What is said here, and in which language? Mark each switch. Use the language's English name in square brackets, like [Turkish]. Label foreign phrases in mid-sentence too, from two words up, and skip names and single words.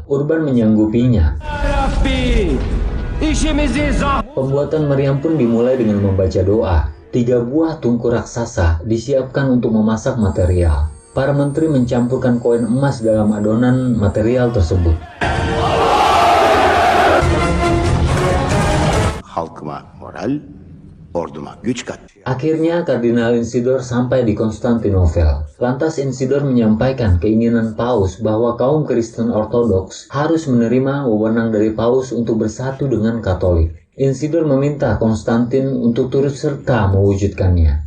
[Indonesian] Urban menyanggupinya. Pembuatan meriam pun dimulai dengan membaca doa. 3 buah tungku raksasa disiapkan untuk memasak material. Para menteri mencampurkan koin emas dalam adonan material tersebut. [Turkish] Halkıma moral, orduma güç kat. [Indonesian] Akhirnya Kardinal Insidor sampai di Konstantinopel. Lantas Insidor menyampaikan keinginan Paus bahwa kaum Kristen Ortodoks harus menerima wewenang dari Paus untuk bersatu dengan Katolik. Insidor meminta Konstantin untuk turut serta mewujudkannya.